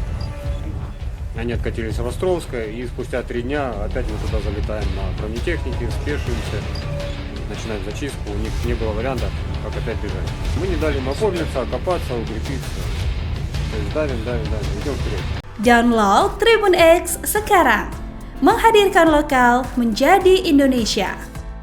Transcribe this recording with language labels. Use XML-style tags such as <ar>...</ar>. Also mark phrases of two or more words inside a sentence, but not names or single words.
<ru>Они откатились в Островское, и спустя 3 дня опять мы туда залетаем на бронетехнике, спешимся, начинаем зачистку. У них не было варианта, как опять бежать. Мы не дали им оформиться, окопаться, укрепиться. То есть давим, идем вперед.</ru> <id>Download Tribun X sekarang. Menghadirkan lokal menjadi Indonesia.</id>